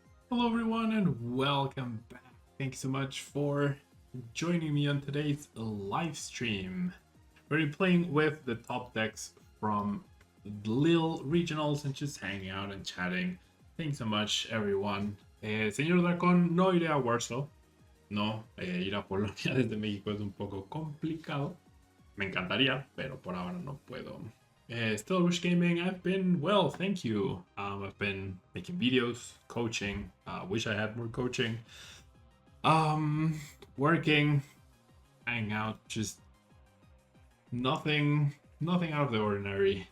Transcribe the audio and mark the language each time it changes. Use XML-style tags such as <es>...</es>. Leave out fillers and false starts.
<en>Hello everyone and welcome back. Thanks so much for joining me on today's live stream. We're playing with the top decks from Lille Regionals and just hanging out and chatting. Thanks so much everyone.</en> <es>Señor Dracon, no iré a Warsaw. No, ir a Polonia desde México es un poco complicado. Me encantaría, pero por ahora no puedo.</es> <en>Still Wish Gaming, I've been well, thank you. I've been making videos, coaching. Wish I had more coaching. Working, hanging out, just nothing out of the ordinary.</en>